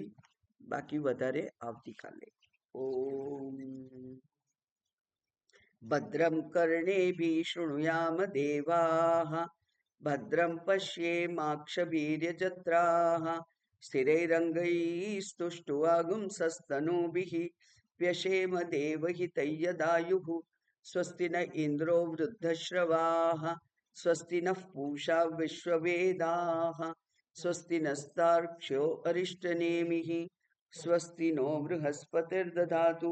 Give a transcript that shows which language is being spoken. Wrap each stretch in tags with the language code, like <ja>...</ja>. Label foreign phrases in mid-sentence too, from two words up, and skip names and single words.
<gu>બાકી વધારે આવતીકાલે.</gu> <sa>ओम भद्रम कर्णेभिः शृणुयाम देवाः, भद्रम पश्येमाक्षभीर्यजत्राः, स्थिरैरङ्गैस्तुष्टुवागुंसस्तनूभिः, व्यशेम देवहितैर्यदायुः. स्वस्ति न इन्द्रो वृद्धश्रवाः, स्वस्ति नः पूषा विश्ववेदाः, स्वस्ति नस्तार्क्ष्यो अरिष्टनेमिः, स्वस्ति नो बृहस्पतिर्दधातु.</sa>